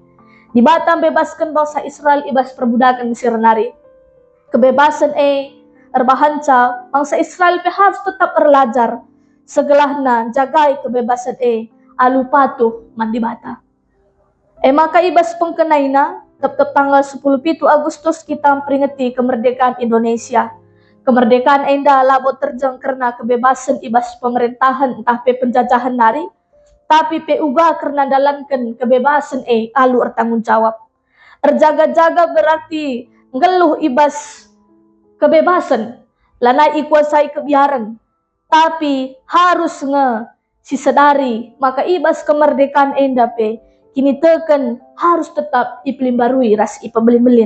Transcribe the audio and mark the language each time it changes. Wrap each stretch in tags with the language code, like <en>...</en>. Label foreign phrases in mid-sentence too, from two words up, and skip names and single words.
<btx>Di bata bebaskan bangsa Israel ibas perbudakan Mesir nari. Kebebasan erbahanca bangsa Israel harus tetap erlajar segelahna jagai kebebasan alu patuh mandi bata. Maka ibas pengkenaina</btx> <id>tetap tanggal 10 Agustus kita memperingati kemerdekaan Indonesia.</id> <btx>Kemerdekaan enda labo terjang karena kebebasan ibas pemerintahan entah pe penjajahan nari, tapi pe uga karena dalankan kebebasan alu ertanggung jawab. Erjaga-jaga berarti ngeluh ibas kebebasan, lanai ikuasai kebiaran, tapi harus si sedari maka ibas kemerdekaan enda pe kini teken harus tetap ipelimbarui ras ipebelin-belin.</btx>